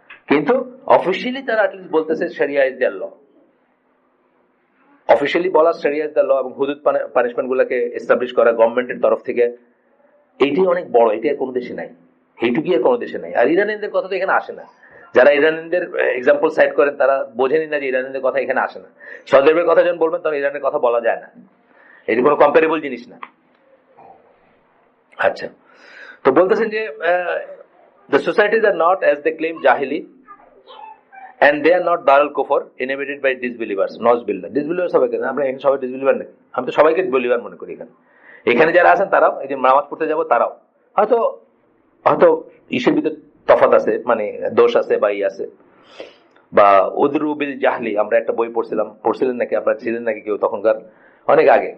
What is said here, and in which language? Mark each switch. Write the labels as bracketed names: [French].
[Bangla] কিন্তু অফিসিয়ালি তারা অ্যাটলিস্ট বলতেছে [English] sharia is the law, [Bangla] অফিসিয়ালি বলা শরিয়া ইজ দ্য ল, এবং হুদুদ পানিশমেন্ট গুলাকে এস্টাবলিশ করা গভর্নমেন্টের তরফ থেকে, এইটাই অনেক বড়। এটি আর কোনো দেশে নাই, এইটুকুই আর কোনো দেশে নাই। আর ইরানিদের কথা তো এখানে আসে না। যারা ইরানিদের এক্সাম্পল সাইড করেন তারা বোঝেনি না যে ইরানিদের কথা এখানে আসে না। সৌদি আরবের কথা যখন বলবেন তখন ইরানের কথা বলা যায় না, এটি কোনো কম্পারেবল জিনিস না। আচ্ছা, তো বলতেছেন যে [English] the societies are not as they claim jahili and they are not darul kufr inhabited by disbelievers. [Bangla] Nozbillah, disbelievers সবাই কেন? আমরা এখানে সবাই ডিসবিলিভার নাকি? আমি তো সবাইকে বিলিভার মনে করি। এখানে যারা আছেন তারাও, এই যে নামাজ পড়তে যাবো তারাও হয়তো ইসের ভিতরে তফাৎ আছে, মানে দোষ আছে বা আছে। বা উযরুবিল জাহলি, আমরা একটা বই পড়ছিলেন নাকি আপনারা, ছিলেন নাকি কেউ তখনকার, অনেক আগে।